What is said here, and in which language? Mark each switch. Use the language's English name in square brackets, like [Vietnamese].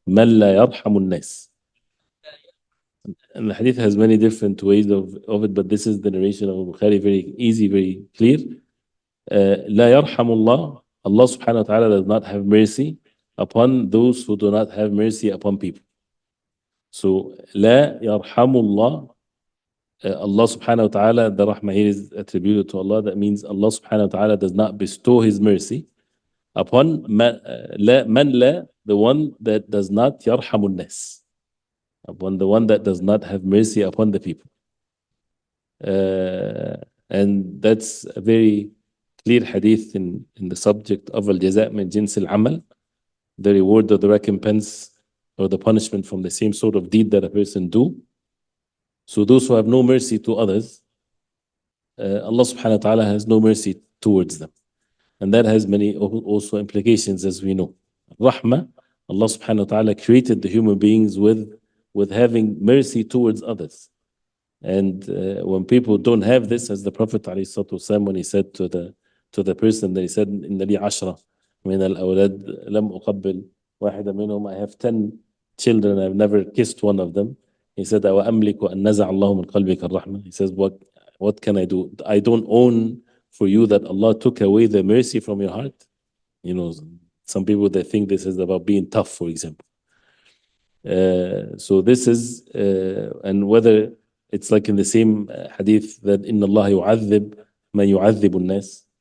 [Arabic] من لا يرحم الناس. لا يرحم [English] And the hadith has many different ways of it, but this is the narration of Bukhari, very easy, very clear. [Arabic] لا يرحم الله. [English] Allah subhanahu wa ta'ala does not have mercy upon those who do not have mercy upon people. [Arabic] So لا يرحم الله. [English] Allah subhanahu wa ta'ala, the rahmah here is attributed to Allah. That means Allah subhanahu wa ta'ala does not bestow His mercy upon man la, the one that does not [Arabic] yarhamun nas, [English] upon the one that does not have mercy upon the people. And that's a very clear hadith in the subject of [Arabic] al-jaza' min jins al-amal, [English] the reward or the recompense or the punishment from the same sort of deed that a person do. So those who have no mercy to others, Allah subhanahu wa ta'ala has no mercy towards them. And that has many also implications, as we know. Rahmah, Allah subhanahu wa ta'ala created the human beings with having mercy towards others. And when people don't have this, as the Prophet ﷺ, when he said to the person that he said, [Arabic] إن لي 10 من الأولاد لم أقبل واحدة منهم, [English] I have 10 children, I've never kissed one of them. He said, [Arabic] أَوَأَمْلِكُ أَنْ نَزَعَ اللَّهُ مِنْ قَلْبِكَ الرَّحْمَةِ. [English] He says, what can I do? I don't own for you that Allah took away the mercy from your heart. You know, some people, they think this is about being tough, for example. So this is, and whether it's like in the same hadith that [Arabic] إِنَّ اللَّهَ يُعَذِّبْ مَنْ يُعَذِّبُ النَّاسِ.